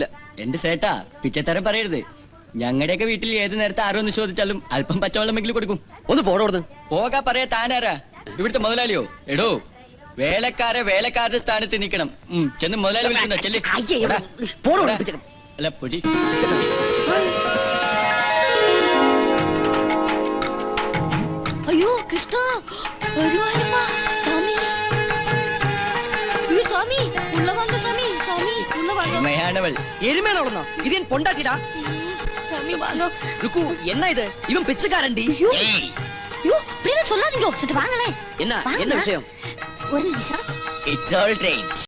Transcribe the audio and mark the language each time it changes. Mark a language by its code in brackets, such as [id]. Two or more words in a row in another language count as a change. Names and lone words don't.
[ml] എന്റെ സേട്ടാ, പിച്ചത്തരം പറയരുത്. ഞങ്ങളുടെയൊക്കെ വീട്ടിൽ ഏത് നേരത്തെ ആരോന്ന് ചോദിച്ചാലും അല്പം പച്ചവെള്ളമെങ്കിലും കൊടുക്കും. ഒന്ന് പോടോടുന്നു പോകാ പറയാ. താനാരാ? ഇവിടുത്തെ മുതലാളിയോ? എടോ, വേലക്കാരുടെ സ്ഥാനത്ത് നിൽക്കണം. ചെന്ന് മുതലാളി വിളിക്കുന്ന ചെല്ലി. അല്ല പൊടി. [ta] ஐயோ கிருஷ்ணா, வருவாருப்பா சாமி. ஐயோ சாமி, உள்ள வாங்க சாமி. சாமி உள்ள வாங்க. [ml] എരുമയാണവൾ. എരുമേണോളന്നോ? ഇത് ഞാൻ പൊണ്ടാട്ടിടാ. [ta] சாமி வாங்க. ருக்கு, என்ன இது? இவன் பிச்சைக்காரன்டி. ஐயோ ஐயோ, அப்படியே சொல்லாதீங்க. சரி வாங்களே. என்ன என்ன விஷயம்? ஒரு நிமிஷம். [en] It's all right.